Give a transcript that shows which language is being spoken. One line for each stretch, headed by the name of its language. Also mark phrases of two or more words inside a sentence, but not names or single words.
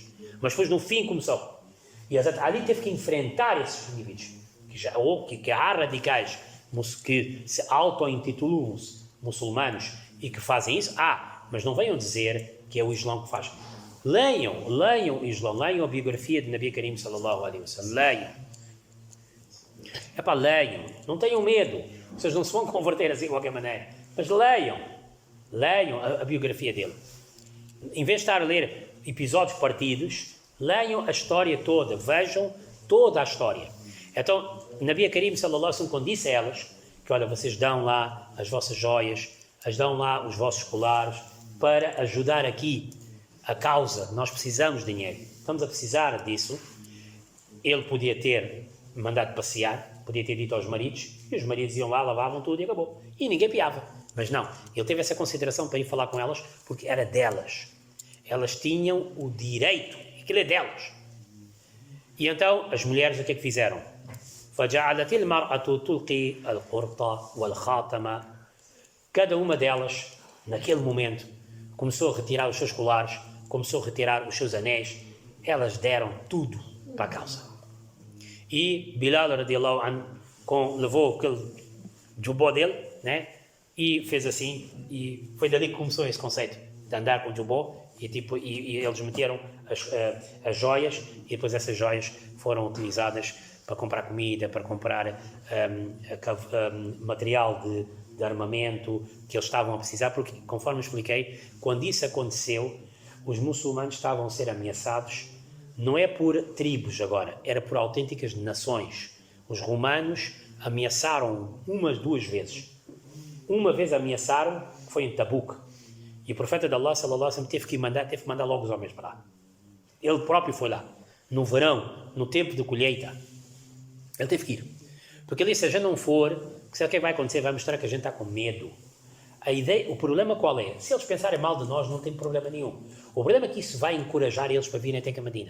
Portuguese: Mas depois, no fim, começou. E Hazrat Ali teve que enfrentar esses indivíduos. Que há radicais que se auto-intitulam muçulmanos e que fazem isso. Mas não venham dizer que é o Islão que faz. Leiam o Islão. Leiam a biografia de
Arabic: نبي كريم صلى الله عليه وسلم.
Portuguese: Leiam. Não tenham medo. Vocês não se vão converter assim de qualquer maneira. Mas leiam a biografia dele. Em vez de estar a ler episódios partidos, leiam a história toda, vejam toda a história. Então,
Arabic: نبي كريم صلى الله عليه وسلم,
Portuguese: quando disse a elas que, olha, vocês dão lá as vossas joias, dão lá os vossos colares para ajudar aqui a causa, nós precisamos de dinheiro, estamos a precisar disso. ele podia ter mandado passear, podia ter dito aos maridos, e os maridos iam lá, lavavam tudo e acabou. E ninguém piava. Mas não, ele teve essa consideração para ir falar com elas, porque era delas. Elas tinham o direito, aquilo é delas. E então, as mulheres o que é que fizeram?
Arabic: فَجَعَلَتِ الْمَرْأَةُ تُلْقِي الْقُرْطَ وَالْخَاتَمَ.
Portuguese: Cada uma delas, naquele momento, começou a retirar os seus colares, começou a retirar os seus anéis. Elas deram tudo para a causa. E Bilal
Arabic: رضي الله عنه
Portuguese: levou aquele jubó dele, né? E fez assim, e foi dali que começou esse conceito de andar com o jubó, e eles meteram as joias, e depois essas joias foram utilizadas para comprar comida, para comprar material de armamento que eles estavam a precisar, porque, conforme expliquei, quando isso aconteceu, os muçulmanos estavam a ser ameaçados, não é por tribos agora, era por autênticas nações. Os romanos ameaçaram umas 2 vezes. Uma vez ameaçaram, que foi em Tabuk, e o profeta de Allah,
Arabic: صلى الله عليه وسلم,
Portuguese: teve que mandar logo os homens para lá. Ele próprio foi lá, no verão, no tempo de colheita. Ele teve que ir. Porque ele disse, se a gente não for, sabe o que vai acontecer? Vai mostrar que a gente está com medo. O problema qual é? Se eles pensarem mal de nós, não tem problema nenhum. O problema é que isso vai encorajar eles para virem até que a Medina.